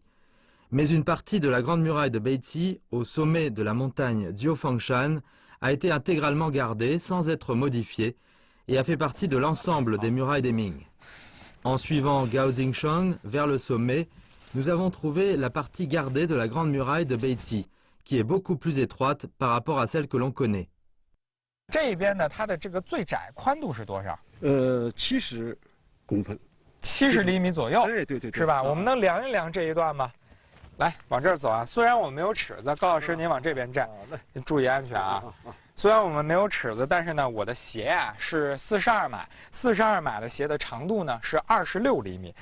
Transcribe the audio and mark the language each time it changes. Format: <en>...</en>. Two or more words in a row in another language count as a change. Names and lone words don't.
<fr>Mais une partie de la Grande Muraille de Beizi, au sommet de la montagne Jiufangshan, a été intégralement gardée sans être modifiée et a fait partie de l'ensemble des murailles des Ming. En suivant Gao Xingsheng vers le sommet, nous avons trouvé la partie gardée de la Grande Muraille de Beizi, qui est beaucoup plus étroite par rapport à celle que l'on connaît.</fr> <zh>这边呢，它的这个最窄宽度是多少？70公分，70厘米左右。哎，对对对，是吧？我们能量一量这一段吗？来，往这儿走啊！虽然我们没有尺子，高老师您往这边站，注意安全啊！虽然我们没有尺子，但是呢，我的鞋啊是42码，42码的鞋的长度呢是26厘米。</zh>